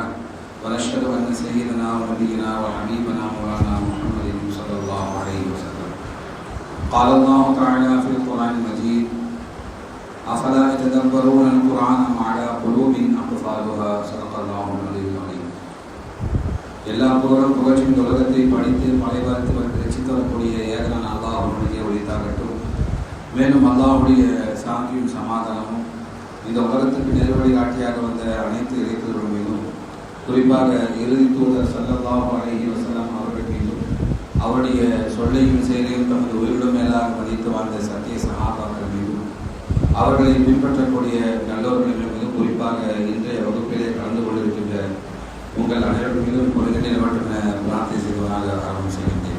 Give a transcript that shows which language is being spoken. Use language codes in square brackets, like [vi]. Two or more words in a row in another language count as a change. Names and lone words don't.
[ar] ونشهد أن سيدنا ونبينا وحبيبنا مولانا محمد صلى الله عليه وسلم قال الله تعالى في القرآن المجيد: أفلا يتدبرون القرآن أم على قلوب أقفالها. صدق الله العلي العظيم. [ta] எல்லா புகழும் புகழ்ச்சியும் இந்த உலகத்தை படித்து படைபார்த்து ரசித்து வரக்கூடிய ஏகனான அல்லாஹ்வுடைய ஒளித்தாகட்டும். மேலும் அல்லாஹ்வுடைய சாந்தியும் சமாதானமும் இந்த உலகத்துக்கு நேர்வழி காட்டியாக வந்த அனைத்து இறைத்தவர்கள் மீதும், குறிப்பாக இறுதி தூதர் [ar] صلى الله عليه وسلم [ta] அவர்கள் மீதும், அவருடைய சொல்லையும் செயலையும் தமது உயிரிடம் மேலாக மதித்து வாழ்ந்த சத்திய சகாபாக்கள் மீதும், அவர்களை பின்பற்றக்கூடிய நல்லவர்கள் மீதும், குறிப்பாக இன்றைய வகுப்பிலே கலந்து கொண்டிருக்கின்ற உங்கள் அனைவரும் மீதும் ஒரு நிலைவற்ற பிரார்த்தனை செய்வதாக ஆரம்பம் செய்கின்றேன்.